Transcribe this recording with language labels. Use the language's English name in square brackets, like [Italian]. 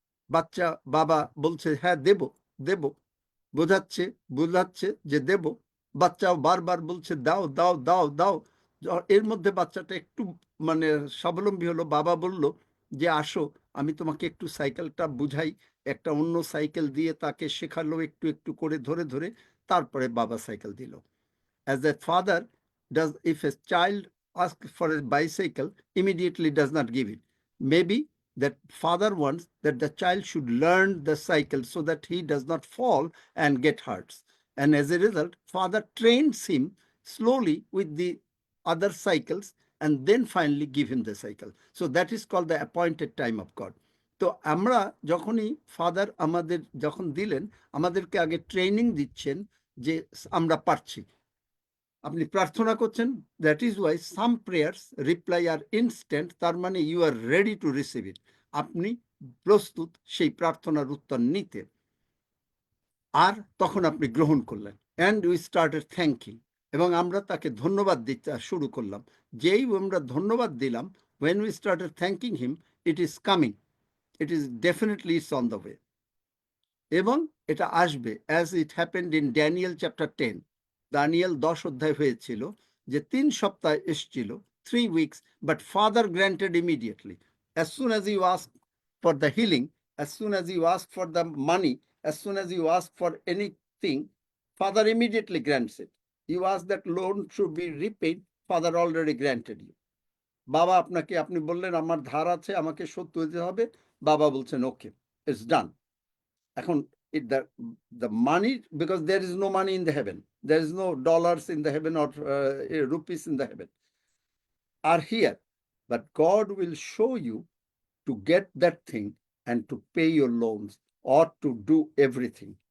[Bangla] বাচ্চা, বাবা বলছে হ্যাঁ দেব দেব, বোঝাচ্ছে যে দেব, বাচ্চাও বারবার বলছে দাও দাও দাও দাও। এর মধ্যে বাচ্চাটা একটু মানে স্বাবলম্বী হলো, বাবা বলল যে আসো আমি তোমাকে একটু সাইকেলটা বুঝাই, একটা অন্য সাইকেল দিয়ে তাকে শেখালো একটু একটু করে ধরে ধরে, তারপরে বাবা সাইকেল দিল। [English] As a father does, if a child asks for a bicycle, immediately does not give it. Maybe that father wants that the child should learn the cycle so that he does not fall and get hurt. And as a result, father trains him slowly with the other cycles and then finally give him the cycle. So that is called the appointed time of God. [Bangla] তো আমরা যখনই father আমাদের যখন দিলেন, আমাদেরকে আগে training দিচ্ছেন যে আমরা পারছি। আপনি প্রার্থনা করছেন, [English] that is why some prayers reply are instant, তার মানে you are ready to receive it, [Bangla] আপনি প্রস্তুত সেই প্রার্থনার উত্তর নিতে, আর তখন আপনি গ্রহণ করলেন। [English] and we started thanking, [Bangla] এবং আমরা তাকে ধন্যবাদ দিতে শুরু করলাম। যেই আমরা ধন্যবাদ দিলাম, [English] when we started thanking him, it is coming, it is definitely it's on the way, [Bangla] এবং এটা আসবে, [English] as it happened in Daniel chapter 10. [Bangla] Danijel 10 অধ্যায় হয়েছিল যে 3 সপ্তাহ এসেছিল, [English] 3 weeks, but father granted immediately. As soon as you ask for the healing, as soon as you ask for the money, as soon as you ask for anything, father immediately grants it. You ask that loan should be repaid, father already granted you. [Bangla] বাবা আপনাকে, আপনি বললেন আমার ধার আছে, আমাকে শোধ দিতে হবে, বাবা বলছেন [English] Okay, it's done. এখন the money, because there is no money in the heaven, there is no dollars in the heaven or rupees in the heaven, are here, but God will show you to get that thing and to pay your loans or to do everything.